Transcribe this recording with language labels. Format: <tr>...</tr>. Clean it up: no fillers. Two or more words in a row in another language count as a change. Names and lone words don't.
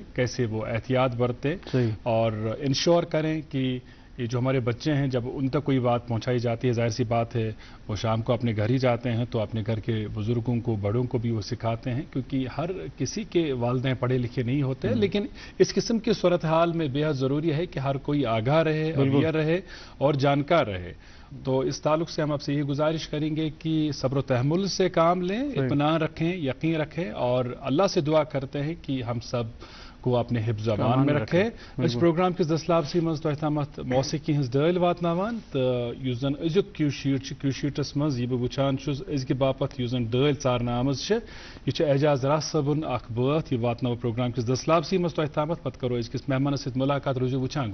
<ur>کیسے وہ احتیاط برتیں اور انشور کریں کہ یہ جو ہمارے بچے ہیں, جب ان تک کوئی بات پہنچائی جاتی ہے, ظاہر سی بات ہے وہ شام کو اپنے گھر ہی جاتے ہیں, تو اپنے گھر کے بزرگوں کو, بڑوں کو بھی وہ سکھاتے ہیں, کیونکہ ہر کسی کے والدین پڑھے لکھے نہیں ہوتے, لیکن اس قسم کی صورتحال میں بے حد ضروری ہے کہ ہر کوئی آگاہ رہے, اویئر رہے اور جانکار رہے. تو اس تعلق سے ہم آپ سے یہ گزارش کریں گے کہ صبر و تحمل سے کام لیں, اطمینان رکھیں, یقین رکھیں, اور اللہ سے دعا کرتے ہیں کہ ہم سب کو اپنے حفظ امان میں رکھے.</ur> <ks>اس پروگرام کس دستلابسی مز تہ تامت موسیقی ہز ڈل واتناوان, تو یس زن ازیک کیو شیٹ شیٹس مز یہ بہ وچھان چھس ازکہ باپت یس زن ڈل ژارنہ آمز چھ, یہ اعجاز راس صٲبن اخ بات, یہ واتناو پروگرام کس دستلابسی مز تہ تامت. پتہ کرو ازکس مہمانس سۭتۍ ملاقات, روزو وچھان.</ks>